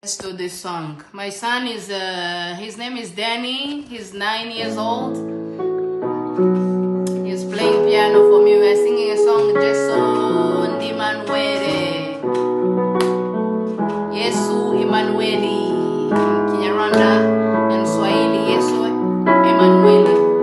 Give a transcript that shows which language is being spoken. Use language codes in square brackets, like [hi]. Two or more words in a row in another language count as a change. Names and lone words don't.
[en] Let's do this song. My son is, his name is Danny. He's 9 years old. He's playing piano for me. We're singing a song, [rw] Jesu Ndimanuele. Yesu Emanueli. [en] Kinyarwanda and Swahili. Yesu Emanueli.